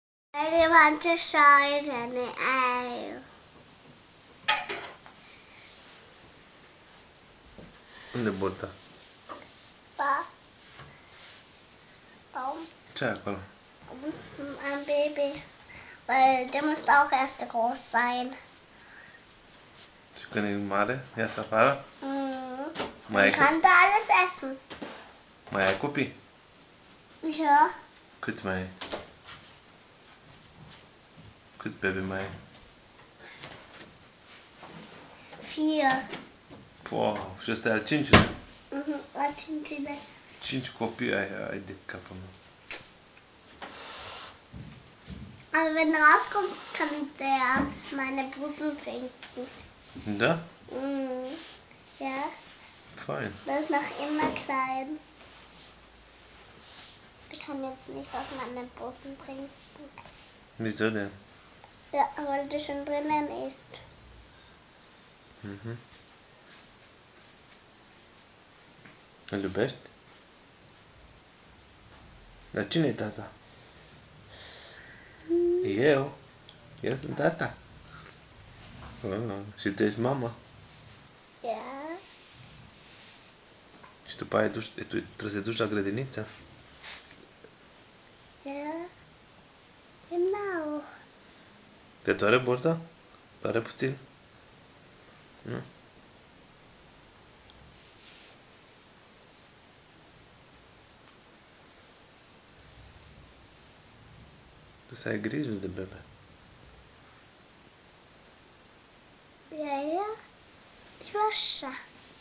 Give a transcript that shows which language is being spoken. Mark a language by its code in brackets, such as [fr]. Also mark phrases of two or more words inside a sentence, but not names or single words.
[en] I really want to show it in the air. [ro] Unde e burta? Pa. Tom. Ce ai acolo? [de] Ein Baby. Weil der muss auch erst groß sein. [ro] Și când e mare, iasă afară? Mai [de] Dann kann der alles essen. [ro] Mai ai copii? [de] Ja. [ro] Câți mai ai? Câți bebe mai ai? 4. Wow, și ăsta e al cincilea? Al cincilea. 5 copii ai de capul meu. [de] Aber wenn rauskommt, kann der meine Brüssel trinken. [ro] Da? [de] Ja. Fein. Der ist noch immer klein. Der kann jetzt nicht aus meinen Brüsten trinken. Wieso denn? Ja, weil der schon drinnen ist. [ro] Îl iubești? Dar cine e tata? Eu? Eu sunt tata? Și tu ești mama? [de] Ja. [ro] Și după aia tu trebuie să te duci la grădiniță? [de] Ja. Genau. [ro] Te doare burta? Doare puțin? Nu? Tu să ai grijă de bebe. [de] Ja, ja. Ich wasche.